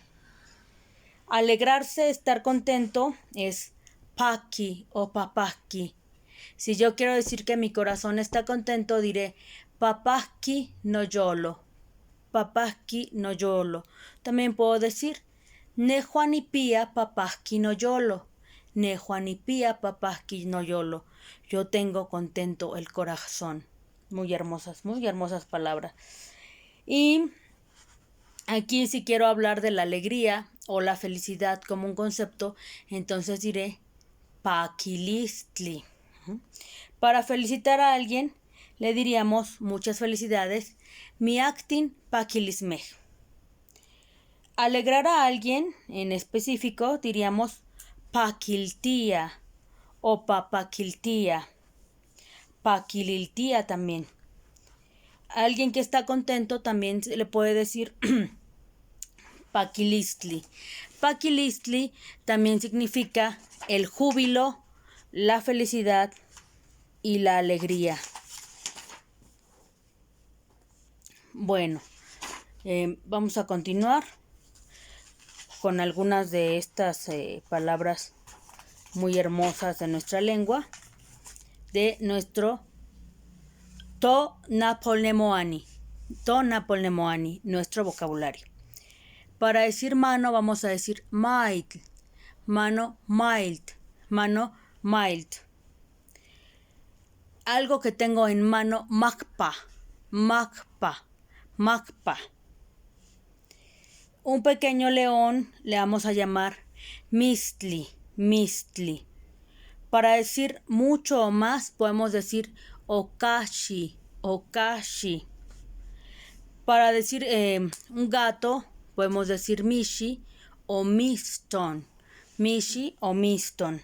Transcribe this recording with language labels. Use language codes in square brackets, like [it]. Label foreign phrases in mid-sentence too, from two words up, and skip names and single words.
[es] Alegrarse, estar contento, es paki o papaki. Si yo quiero decir que mi corazón está contento, diré [nah] papaki no yolo. Papaki no yolo. [es] También puedo decir [nah] nejuanipia papaki no yolo. Nejuanipia papaki no yolo. [es] Yo tengo contento el corazón. Muy hermosas palabras. Y aquí si quiero hablar de la alegría o la felicidad como un concepto, entonces diré paquilistli. Para felicitar a alguien le diríamos muchas felicidades, [nah] miaktin pakilismej. [es] Alegrar a alguien en específico diríamos pakiltia o papakiltia, pakililtia también. Alguien que está contento también se le puede decir pakilistli. Pakilistli también significa el júbilo, la felicidad y la alegría. Bueno, vamos a continuar con algunas de estas palabras muy hermosas de nuestra lengua, de nuestro Tonapolnemoani, nuestro vocabulario. Para decir mano vamos a decir mild, mano mild, mano mild. Algo que tengo en mano, [nah] makpa, makpa, makpa. [es] Un pequeño león le vamos a llamar [nah] mistli, mistli. [es] Para decir mucho o más podemos decir [nah] okashi, okashi. [es] Para decir un gato podemos decir [nah] mishi o miston, mishi o miston.